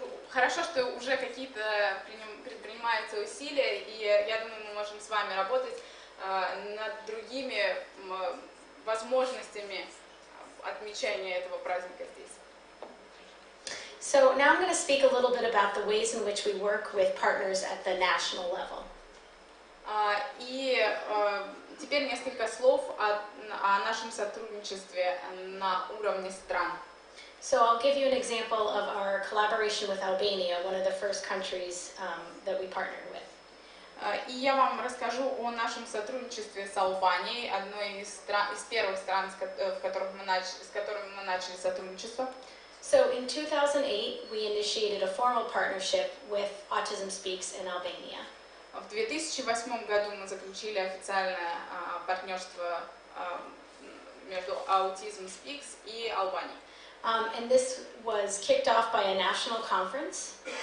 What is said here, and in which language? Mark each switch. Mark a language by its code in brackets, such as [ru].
[ru] Хорошо, что уже какие-то предпринимаются усилия, и я думаю, мы можем с вами работать над другими возможностями отмечания этого праздника здесь. [en] So now I'm going to speak a little bit about the ways in which we work with partners at the national level. [ru] И теперь несколько слов о нашем сотрудничестве на уровне стран. [en] So I'll give you an example of our collaboration with Albania, one of the first countries that we partnered with. [ru] И я вам расскажу о нашем сотрудничестве с Албанией, одной из первых стран, с которыми мы начали сотрудничество. [en] So in 2008, we initiated a formal partnership with Autism SPEAKS in Albania. [ru] В 2008 году мы заключили официальное партнерство между Autism SPEAKS и Албанией. [en] And this was kicked off by a national conference.